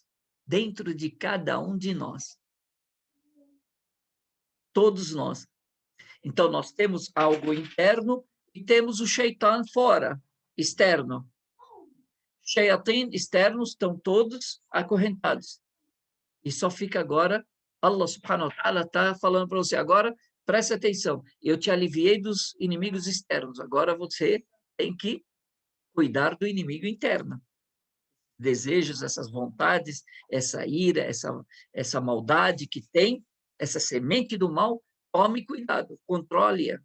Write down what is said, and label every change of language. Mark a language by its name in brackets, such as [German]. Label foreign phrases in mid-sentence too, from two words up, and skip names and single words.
[Portuguese] Dentro de cada um de nós. Todos nós. Então, nós temos algo interno e temos o Shaitan fora, externo. Shayatin externos estão todos acorrentados. E só fica agora, [Arabic] الله سبحانه وتعالى [Portuguese] está falando para você, agora preste atenção, eu te aliviei dos inimigos externos, agora você tem que cuidar do inimigo interno. Desejos, essas vontades, essa ira, essa maldade que tem, essa semente do mal, tome cuidado, controle-a.